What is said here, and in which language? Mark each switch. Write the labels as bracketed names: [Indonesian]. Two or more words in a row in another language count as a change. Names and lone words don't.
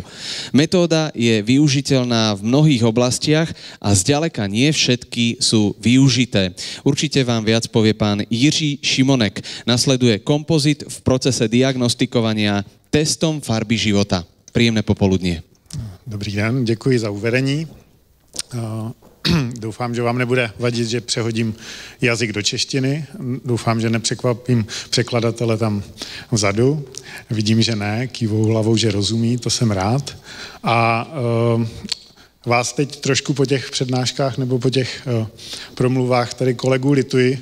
[Slovak] Metóda je využiteľná v mnohých oblastiach a zďaleka nie všetky sú využité. Určite vám viac povie pán Jiří Šimonek. Nasleduje Kompozit v procese diagnostikovania testom farby života. Príjemné popoludnie. [Czech] Dobrý den, děkuji za uvedení. Doufám, že vám nebude vadit, že přehodím jazyk do češtiny. Doufám, že nepřekvapím překladatele tam vzadu. Vidím, že ne, kývou hlavou, že rozumí, to jsem rád. A vás teď trošku po těch přednáškách nebo po těch promluvách tady kolegů lituji.